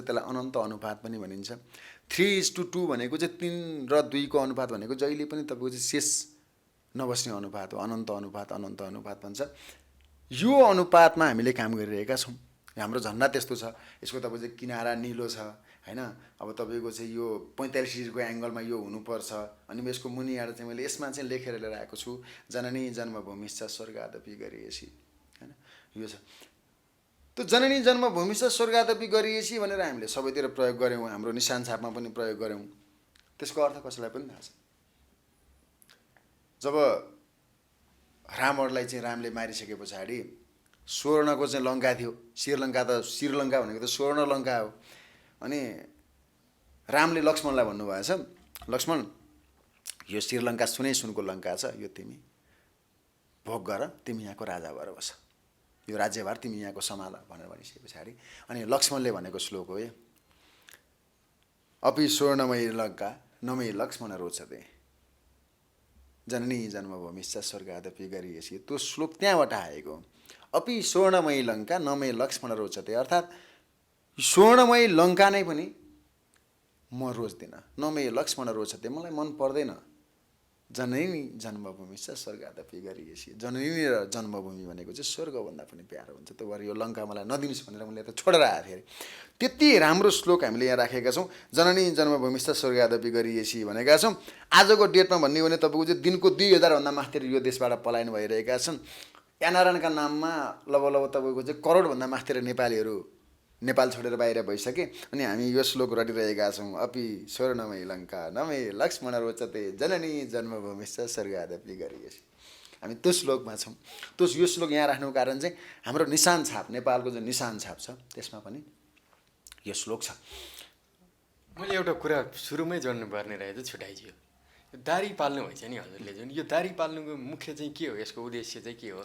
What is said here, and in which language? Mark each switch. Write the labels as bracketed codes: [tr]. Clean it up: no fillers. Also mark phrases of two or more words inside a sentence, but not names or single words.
[ne] त्यसलाई अनन्त अनुपात पनि भनिन्छ। 3:2 भनेको चाहिँ 3 र 2 को अनुपात भनेको जहिले पनि तपाईँको चाहिँ शेष नबस्ने अनुपात हो। अनन्त अनुपात भन्छ। यो अनुपातमा हामीले काम गरिरहेका छौँ। हाम्रो झन्डा त्यस्तो छ। यसको तपाईँको चाहिँ किनारा निलो छ होइन। अब तपाईँको चाहिँ यो 45 डिग्रीको एङ्गलमा यो हुनुपर्छ। अनि यसको मुनिबाट चाहिँ मैले यसमा चाहिँ लेखेर लिएर आएको छु [sa] जननी जन्मभूमिश्च स्वर्गादपि गरिएसी [ne] होइन। यो छ त्यो [sa] जननी जन्मभूमिश्च स्वर्गादपि गरिएसी [ne] भनेर हामीले सबैतिर प्रयोग गऱ्यौँ। हाम्रो निशान छापमा पनि प्रयोग गऱ्यौँ। त्यसको अर्थ कसैलाई पनि थाहा छ। जब रावणलाई चाहिँ रामले मारिसके पछाडि स्वर्णको चाहिँ लङ्का थियो। श्रीलङ्का भनेको त स्वर्ण लङ्का हो। अनि रामले लक्ष्मणलाई भन्नुभएछ, लक्ष्मण यो श्रीलङ्का सुनै सुनको लङ्का छ, यो तिमी भोग गर, तिमी यहाँको राजा भएर बस, यो राज्यभार तिमी यहाँको सम्हाल भनेर भनिसके पछाडि अनि लक्ष्मणले भनेको श्लोक हो यो, [sa] अपि स्वर्णमयी लङ्का नमयी लक्ष्मण रोचते जननी जन्मभूमिश्च स्वर्गादपि गरीयसी। [ne] त्यो श्लोक त्यहाँबाट आएको। [sa] अपि स्वर्णमयी लङ्का नमयी लक्ष्मण रोचते, [ne] अर्थात् स्वर्णमयी लङ्का नै पनि म रोज्दिनँ, [sa] नमयी लक्ष्मण रोचते, [ne] मलाई मन पर्दैन। [sa] जननी जन्मभूमि छ स्वर्गादपि गरीयसी, [ne] जननी र जन्मभूमि भनेको चाहिँ स्वर्गभन्दा पनि प्यारो हुन्छ, त्यो भएर यो लङ्का मलाई नदिनुहोस् भनेर मैले त छोडेर आएको थिएँ। त्यति राम्रो श्लोक हामीले यहाँ राखेका छौँ, [sa] जननी जन्मभूमि छ स्वर्गादपि गरीयसी [ne] भनेका छौँ। आजको डेटमा भन्ने हो भने तपाईँको चाहिँ दिनको 2000 भन्दा माथि यो देशबाट पलायन भइरहेका छन्। एनआरएनका नाममा लगभग तपाईँको चाहिँ करोडभन्दा माथि नेपालीहरू नेपाल छोडेर बाहिर भइसके। अनि हामी यो श्लोक रटिरहेका छौँ, [sa] अपि स्वर्णमयी लङ्का नमयी लक्ष्मण रोचते जननी जन्मभूमिश्च स्वर्गादपि गरीयसी। [ne] हामी त्यो श्लोकमा छौँ। यो श्लोक यहाँ राख्नुको कारण चाहिँ हाम्रो निशान छाप, नेपालको जुन निशान छाप छ त्यसमा पनि यो श्लोक छ। मैले एउटा कुरा सुरुमै जोड्नुपर्ने रहेछ, छुट्याइदियो। दारी पाल्नु भएछ नि हजुरले जुन, यो दारी पाल्नुको मुख्य चाहिँ के हो, यसको उद्देश्य चाहिँ के हो?